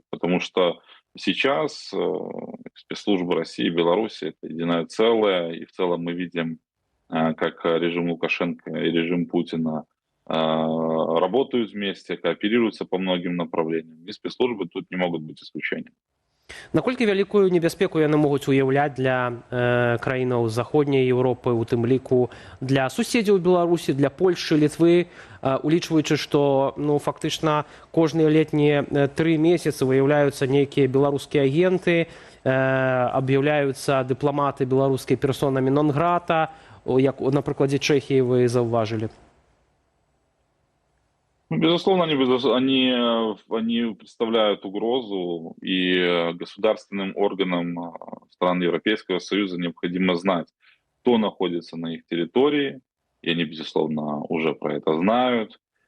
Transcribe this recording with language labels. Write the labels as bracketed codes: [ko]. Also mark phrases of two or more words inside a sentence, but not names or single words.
[ru] Потому что сейчас спецслужбы России и Беларуси — это единое целое, и в целом мы видим, как режим Лукашенко и режим Путина работают вместе, кооперируются по многим направлениям. И спецслужбы тут не могут быть исключением. [be] Наколькі вялікую небяспеку яны могуць уяўляць для краінаў заходняй Еўропы, у тым ліку для суседзяў Беларусі, для Польшчы, Літвы, улічваючы, што фактычна кожныя летнія 3 месяцы выяўляюцца нейкія беларускія агенты, аб'яўляюцца дыпламаты беларускія персонамі нон-грата, як на прыкладзе Чэхіі вы заўважылі? [ru] Безусловно, они представляют угрозу, и государственным органам стран Европейского Союза необходимо знать, кто находится на их территории, и они, безусловно, уже про это знают.